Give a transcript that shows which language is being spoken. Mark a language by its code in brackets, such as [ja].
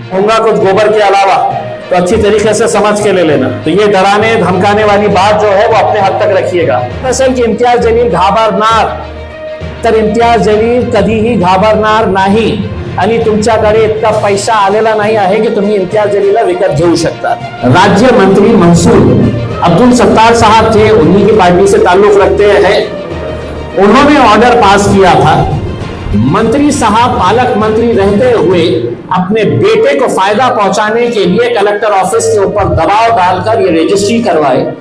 [hi] होगा कुछ गोबर के अलावा, तो अच्छी तरीके से समझ के ले लेना। तो ये डराने धमकाने वाली बात जो है वो अपने हद तक रखिएगा। [mr] असल की इम्तियाज जलील घाबरणार तर इम्तियाज जलील कधीही घाबरणार नाही आणि तुमच्याकडे इतका पैसा आलेला नाही आहे की तुम्ही इम्तियाज जलीलला विकत घेऊ शकता। [hi] राज्य मंत्री महसूल अब्दुल सत्तार साहब थे, उन्हीं की पार्टी से ताल्लुक रखते हैं। उन्होंने ऑर्डर पास किया था, मंत्री साहब पालक मंत्री रहते हुए अपने बेटे को फायदा पहुंचाने के लिए कलेक्टर ऑफिस के ऊपर दबाव डालकर ये रजिस्ट्री करवाए।